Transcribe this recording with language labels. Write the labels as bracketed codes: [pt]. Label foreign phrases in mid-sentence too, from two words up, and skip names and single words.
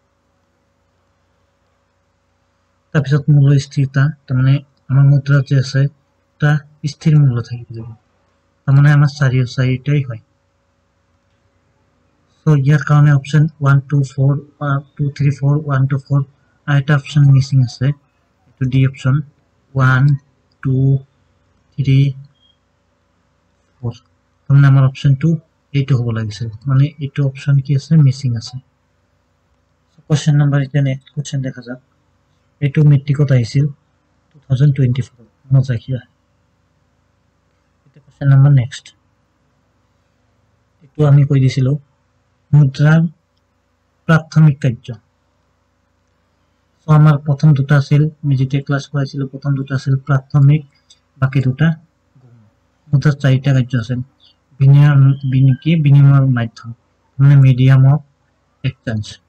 [as] তাৰপিছত মূল্য স্থিৰতা মানে আমাৰ মুদ্ৰা যে আছে তা স্থিৰ মূল্য থাকিব লাগিব মানে আমাৰ চাৰিটাই হয় সো ইয়াৰ কাৰণে অপচন 1 2 4 2 3 4 1 2 4 আইটা [en] option missing [as] আছে এটো [en] D option [as] 1 2 3 4 মানে আমাৰ অপচন 2 এইটো হ'ব লাগিছিল মানে এইটো অপচন কি আছে মিসিং আছে সো [en] question number [as] এতিয়া [en] next question [as] দেখা যাক এইটো মেট্ৰিকত আহিছিল 2024 মজাকিয়া [en] question number next [as] এটো আমি কৈ দিছিলো মুদ্ৰাৰ প্ৰাথমিক কাৰ্য সো আমাৰ প্ৰথম দুটা আছিল আমি যেতিয়া ক্লাস কৰাইছিলো প্ৰথম দুটা আছিল প্ৰাথমিক বাকি দুটা মুদ্ৰাৰ চাৰিটা কাৰ্য আছে বিনিময়ৰ মাধ্যম মানে [en] medium of exchange